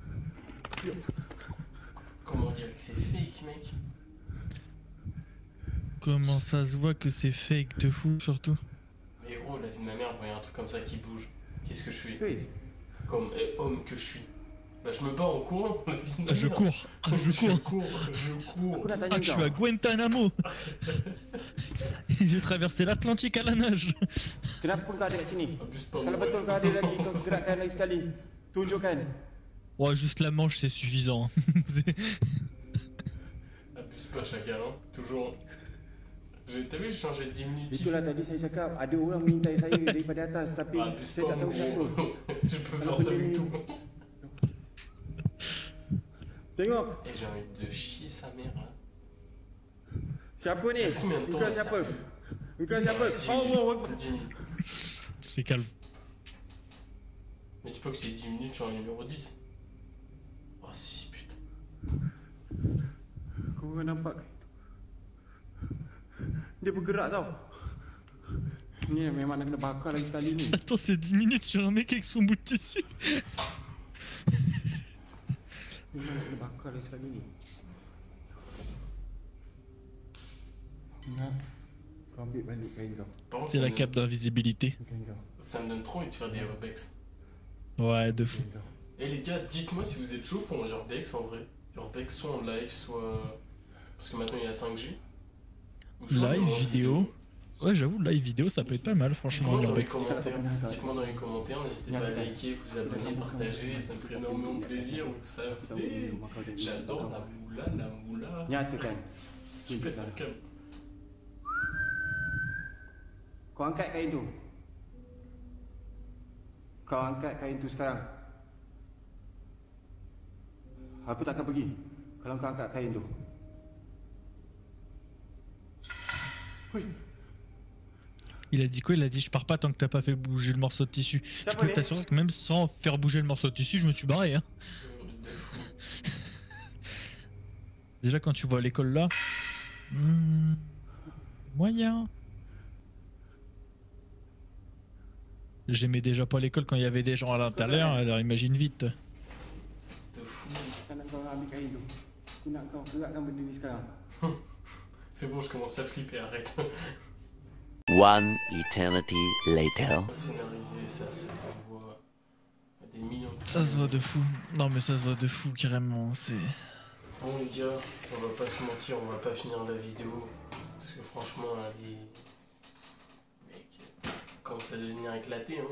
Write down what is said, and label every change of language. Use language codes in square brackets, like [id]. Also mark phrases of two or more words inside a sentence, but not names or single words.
[fr] Comment dire que c'est fake, mec? Comment ça se voit que c'est fake de fou, surtout. Mais gros, la vie de ma mère, il y a un truc comme ça qui bouge. Qu'est-ce que je fais? Oui. Comme homme que je suis. Bah je me bats en courant, la vie de ma Je mère. cours. Je cours. Je cours. [ms] Aku nak tanya [fr] Ah, je [ms] kau. [fr] suis à Guantanamo. J'ai traversé l'Atlantique à la nage. [ms] Kenapa kau ada kat sini? [fr] Abuse pas, [ms] Kalau [fr] mon [ms] betul [fr] ref. [ms] kau ada lagi, kau gerakkan lagi sekali. Tunjukkan. [fr] Ouais, juste la manche, c'est suffisant. C'est- Abuse pas chacun, hein. Toujours. T'as vu, j'ai changé de diminutif. [ms] Itulah tadi saya cakap, ada orang mengintai saya daripada atas tapi [fr] Abuse [ms] saya [fr] pas, [ms] tak tahu [fr] mon [ms] siapa. [fr] gros. Je peux faire ça avec tout. [ms] Tengok, [fr] Et j'ai envie de chier sa mère là. [ms] siapa ni? [fr] Est-ce combien de temps [ms] Engkau [fr] là, [ms] siapa? [fr] sérieux? [ms] Engkau siapa? [fr] 10 [ar] Allah [fr] minutes. [ar] Akbar. [fr] 10 minutes. C'est calme. Mais tu peux que c'est 10 minutes sur un numéro 10. Oh si, putain. [ms] Kau orang nampak? Dia bergerak tau. Ni memang nak kena bakar lagi sekali ni. [fr] Attends, c'est 10 minutes sur un mec avec son bout de tissu. [ms] Memang nak kena bakar lagi sekali ni. Ingat, kau ambil balik kain kau. [fr] Par contre, C'est ça la me- cape d'invisibilité. [ms] Kain kau. [fr] Ça me donne trop envie de faire des urbex. Ouais, de fou. [ms] Kain kau. [fr] Et les gars, dites-moi si vous êtes chaud pour un urbex en vrai. Urbex soit en live, soit. Parce que maintenant il y a 5G. Ou soit Live en vidéo. Ouais, j'avoue, live vidéo, ça peut être pas mal, franchement, Dites-moi dans les l'urbex. commentaires, dites-moi dans les commentaires, n'hésitez pas à liker, vous abonner, partager, ça me ferait énormément de plaisir, vous savez. J'adore la moula. [ms] Nyatakan. [fr] Je pète un câble. [ms] Kau angkat kain tu. Kau angkat kain tu sekarang. Aku tak akan pergi kalau kau angkat kain tu. [fr] Oui. Il a dit quoi? Il a dit je pars pas tant que t'as pas fait bouger le morceau de tissu. Je peux t'assurer que même sans faire bouger le morceau de tissu, je me suis barré. Hein. De fou. Déjà quand tu vois l'école là, moyen. J'aimais déjà pas l'école quand il y avait des gens à l'intérieur, alors imagine vite. De fou. [ms] Kan nak kau ambil kain tu. Aku nak kau gerakkan benda ni sekarang. [fr] C'est bon, je commence à flipper, arrête. [en] One eternity later. [fr] Scénarisé, ça se voit. Il y a des millions de Ça se voit de fou. Non mais ça se voit de fou carrément. C'est. Bon les gars, on va pas se mentir, on va pas finir la vidéo. Parce que franchement, elle est... Mec, commence à devenir éclaté, hein.